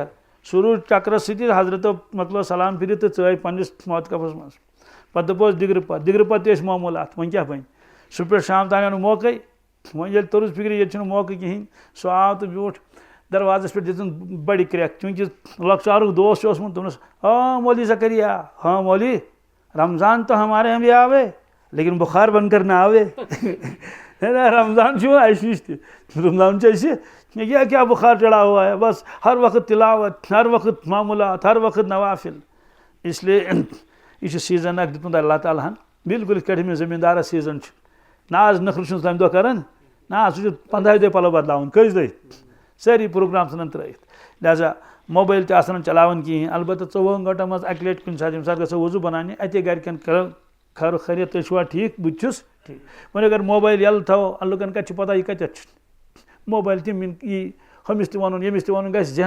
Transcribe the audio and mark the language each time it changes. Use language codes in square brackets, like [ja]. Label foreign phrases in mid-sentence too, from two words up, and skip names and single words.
[ks] سُہ روٗد چکرس سۭتی، حضرتو مۄکلو سلام پھِرِتھ تہٕ ژٲے پننِس موتکفس منٛز۔ پتہٕ دوٚپُس دِگرٕ پتہٕ تہِ ٲسۍ معموٗلات، وۄنۍ کیٛاہ بنہِ؟ صبح پٮ۪ٹھ شام تانۍ آو نہٕ موقعے، وۄنۍ ییٚلہِ توٚرُس فِکرِ ییٚتہِ چھُنہٕ موقعہٕ کِہینۍ، سُہ آو تہٕ بیوٗٹھ دروازس پٮ۪ٹھ دِژٕن بڑِ کرٛٮ۪کھ، چوٗنٛکہِ لۄکچارُک دوست چھُ اوسمُت، دوٚپنس ہاں مولوی زکریا، ہاں مولوی [ur] رمضان تو ہمارے یہاں بھی آوے لیکن بخار بن کر نہ آوے۔ [ks] رمضان چھُ اَسہِ نِش تہِ، رمضان چھُ اَسہِ، [ur] یہ کیا بخار چڑھا ہوا ہے، بس ہر وقت تلاوت، ہر وقت معموٗلات، ہر وقت نوافل۔ اس لیے یہ [ks] چھُ سیٖزن اکھ دیُتمُت اللہ تعالیٰ ہن، بالکل یِتھ کٲٹھۍ أمِس زٔمیٖندارس سیٖزن چھُ۔ ناز نخرٕ چھُنہٕ تَمہِ دۄہ کران، نہ سُہ چھُ 15 دۄہ پلو بدلاوان، کٔژِ دۄہہِ؟ سٲری پروگرام ژھٕنان ترٲیِتھ۔ لہذا موبائل تہِ آسان چلاوان کِہیٖنۍ البتہ 24 گھنٹن منٛز اَکہِ لٹہِ کُنہِ ساتہٕ ییٚمہِ ساتہٕ گژھو وضوٗ بناونہِ اَتے گرِکٮ۪ن کرو خیر خیریت تُہۍ چھُوا ٹھیٖک بہٕ تہِ چھُس ٹھیٖک وۄنۍ اگر موبایل ییٚلہٕ تھاوو لُکن کتہِ چھِ پتہ یہِ کتٮ۪تھ چھُ موبایل تہِ یی ہُمِس تہِ وَنُن ییٚمِس تہِ وَنُن گژھِ ذہن